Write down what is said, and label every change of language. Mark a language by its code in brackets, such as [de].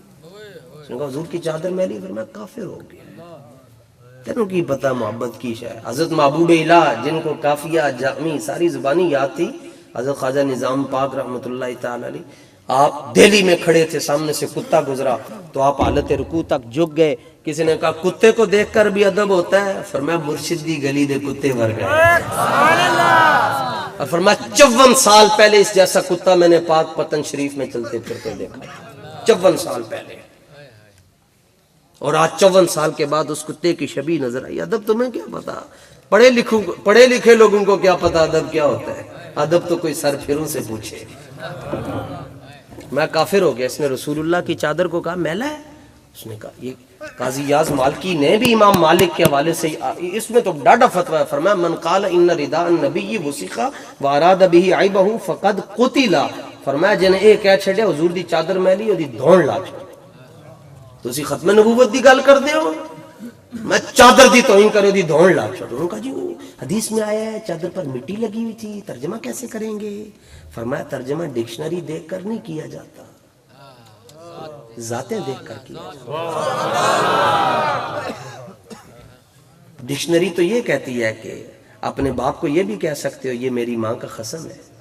[ur] اس نے کہا حضور کی چادر میلی, فرمایا کافر ہو گیا. [pa] تینوں کی پتہ محبت کی شے. [ur] حضرت محبوب الہ جن کو کافیہ جامی ساری زبانی یاد تھی, حضرت خواجہ نظام پاک رحمت اللہ تعالی علیہ, آپ دہلی میں کھڑے تھے, سامنے سے کتا گزرا تو آپ حالت رکوع تک جھک گئے. کسی نے کہا کتے کو دیکھ کر بھی ادب ہوتا ہے, فرمایا [pa] مرشد دی گلی دے کتے مر گئے. [ur] اور فرمایا 54 سال پہلے اس جیسا کتا میں نے پاک پتن شریف میں چلتے پھرتے دیکھا, 54 سال پہلے, اور آج 54 سال کے بعد اس کتے کی شبیہ نظر آئی. ادب تمہیں کیا پتا, پڑھے لکھے لوگوں کو کیا پتا ادب کیا ہوتا ہے. ادب تو کوئی سر پھروں سے پوچھے. میں کافر ہو گیا. اس نے رسول اللہ کی چادر کو کہا میلا ہے. اس نے کہا, یہ قاضی یاز مالکی نے بھی امام مالک کے حوالے سے, اس میں تو ڈاڈا فتویٰ ہے, فرمایا [ar] من قال ان رداء النبی وسخ واراد به عیبہ فقد قتل. [pa] فرمایا جن اے کہہ چھڈیا حضور دی چادر میلی اودی دھون لا چھڈ, تسی ختم نبوت دی گل کردے ہو, میں چادر دی توہین کرے دی دھون لا چھڈ. [ur] انہوں نے کہا جی حدیث میں آیا ہے چادر پر مٹی لگی ہوئی تھی, ترجمہ کیسے کریں گے؟ فرمایا ترجمہ ڈکشنری دیکھ کر نہیں کیا جاتا, ذاتیں دیکھ کر کیا. ڈکشنری تو یہ کہتی ہے کہ اپنے باپ کو یہ بھی کہہ سکتے ہو یہ میری ماں کا قسم ہے.